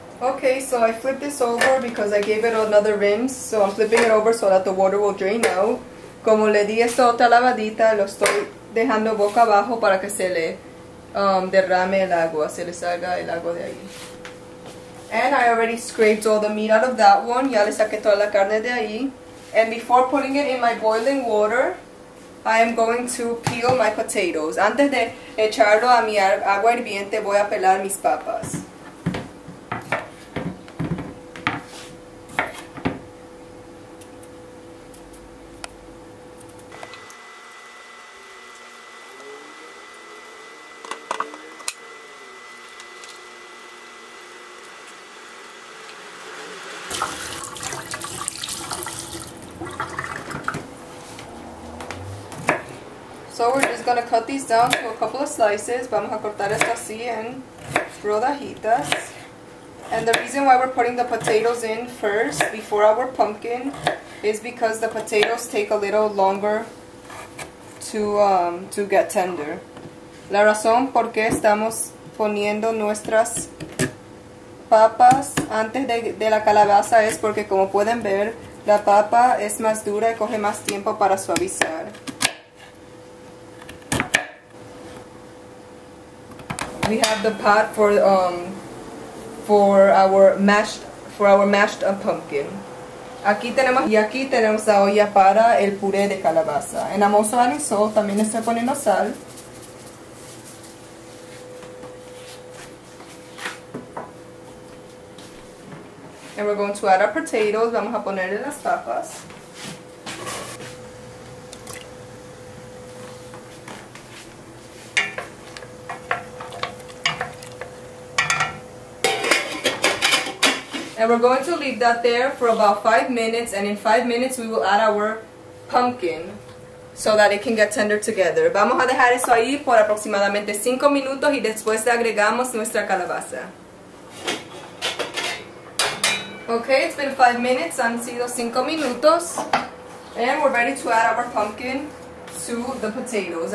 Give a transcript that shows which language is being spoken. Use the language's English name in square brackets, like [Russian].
[English] Okay, so I flipped this over because I gave it another rinse, so I'm flipping it over so that the water will drain out. [Spanish] Como le di esta otra lavadita, lo estoy dejando boca abajo para que se le derrame el agua, se le salga el agua de ahí. [English] And I already scraped all the meat out of that one, [Spanish] ya le saqué toda la carne de ahí. [English] And before putting it in my boiling water, I am going to peel my potatoes. [Spanish] Antes de echarlo a mi agua hirviente, voy a pelar mis papas. [English] So we're just going to cut these down to a couple of slices. [Spanish] Vamos a cortar esto así en rodajitas. [English] And the reason why we're putting the potatoes in first before our pumpkin is because the potatoes take a little longer to get tender. [Spanish] La razón por qué estamos poniendo nuestras papas antes de la calabaza es porque, como pueden ver, la papa es más dura y coge más tiempo para suavizar. [English] We have the pot for our mashed pumpkin. [Spanish] Aquí tenemos la olla para el puré de calabaza. En la mozzarella también le estoy poniendo sal. [English] And we're going to add our potatoes. [Spanish] Vamos a ponerle las papas. [English] And we're going to leave that there for about 5 minutes, and in 5 minutes we will add our pumpkin so that it can get tender together. [Spanish] Vamos a dejar eso ahí por aproximadamente 5 minutos y después le agregamos nuestra calabaza. [English] Okay, it's been 5 minutes, [Spanish] han sido 5 minutos, [English] and we're ready to add our pumpkin to the potatoes.